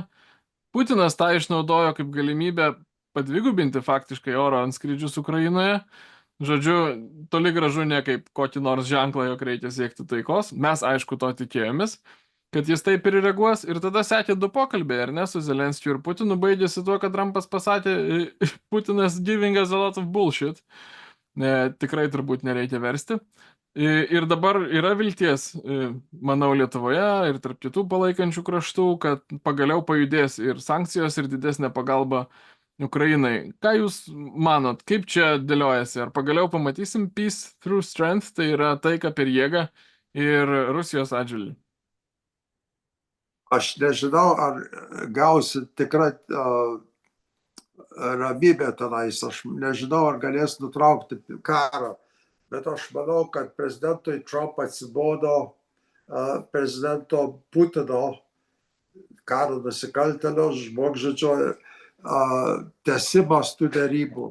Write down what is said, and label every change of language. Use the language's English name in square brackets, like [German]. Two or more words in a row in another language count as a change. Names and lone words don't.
[Lithuanian] Putinas tą išnaudojo kaip galimybę padvigubinti faktiškai oro antskrydžius Ukrainoje. Žodžiu, toli gražu ne kaip kokį nors ženklą, jog reikia siekti taikos. Mes, aišku, to tikėjomės, kad jis taip ir reaguos. Ir tada sekė 2 pokalbiai, ar ne, su Zelenskiu ir Putinu. Baigėsi tuo, kad Trumpas pasakė, Putinas [English] giving us a lot of bullshit. [Lithuanian] Tikrai turbūt nereikia versti. Ir dabar yra vilties, manau, Lietuvoje ir tarp kitų palaikančių kraštų, kad pagaliau pajudės ir sankcijos, ir didesnė pagalba Ukrainai. Ką Jūs manot, kaip čia dėliojasi? Ar pagaliau pamatysim [English] peace through strength, [Lithuanian] tai yra taika per jėgą ir Rusijos atžvilgiu? Aš nežinau, ar gausi tikrą ramybę tenais. Aš nežinau, ar galės nutraukti karą. Bet aš manau, kad prezidentui Trump atsibodo prezidento Putino, karo nusikaltėlio, žmogžudžio tęsimas tų derybų.